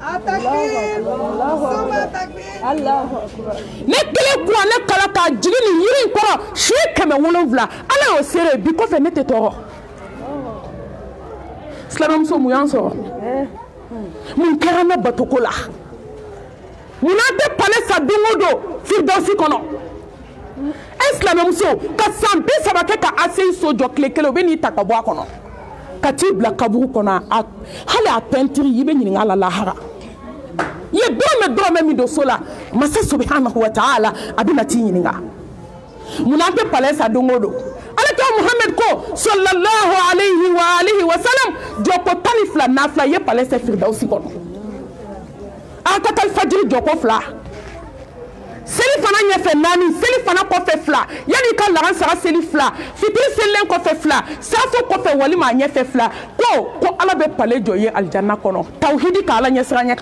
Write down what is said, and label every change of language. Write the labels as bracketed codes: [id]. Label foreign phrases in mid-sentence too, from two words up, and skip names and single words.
[bm] ne kelen kuranɛ kala k'a jigi nin yiri in kɔrɔ siɲɛ 700 ala y'o seere bi kɔfɛ ne tɛ tɔɔrɔ silamɛmuso mun y'an sɔrɔ mun kɛra ne batoko la mun n'an tɛ pale sa don o don firidausi kɔnɔ silamɛmuso ka san 30 kɛ ka aseyi so jɔ tile kelen u bɛ n'i ta ka bɔ a kɔnɔ ka t'i bila kaburu kɔnɔ hali a pɛntiri i bɛ ɲininka a la lahara i ye dɔrɔmɛ min don so la masa [ar] سبحانه وتعالى [bm] a bɛ na t'i ɲininka mun n'an tɛ pale sa don o don alakira Muhammad ko [ar] صلى الله عليه وآله وسلم [bm] jɔko 12 nafila i ye pale sa firidausi kɔnɔ a ka kalifajiri jɔko 2 seli fana ɲɛfɛ 4 seli fana kɔfɛ 2 yanni ka lagan sara seli 2 fitiri selilen kɔfɛ 2 safo kɔfɛ walima a ɲɛfɛ 2 ko ala bɛ pale jɔ ye aljanna kɔnɔ tawhidi ka ala ɲɛsira ɲɛ kan